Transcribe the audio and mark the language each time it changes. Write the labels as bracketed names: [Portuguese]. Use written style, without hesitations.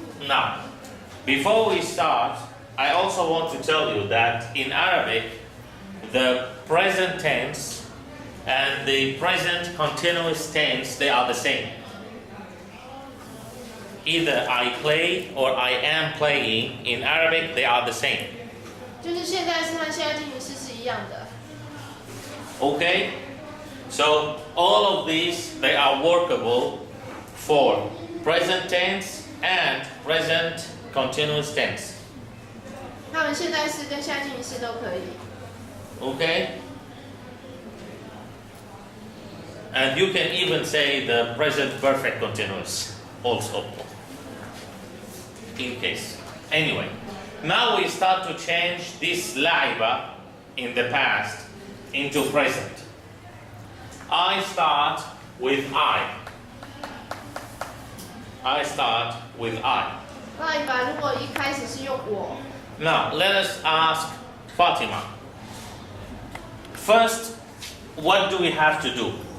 [English] Now, before we start, I also want to tell you that in Arabic, the present tense and the present continuous tense, they are the same. Either I play or I am playing, in Arabic, they are the same. [Chinese] 就是现在式和现在进行式是一样的。 [English] Okay? So, all of these, they are workable for present tense and present continuous tense. [Chinese] 他们现在式跟现在进行式都可以。 [English] Okay? And you can even say the present perfect continuous also. In case. Anyway, now we start to change this laiba in the past into present. I start with I. I start with I. [Chinese] 那一把如果一开始是用我， [English] Now, let us ask Fatima. First, what do we have to do?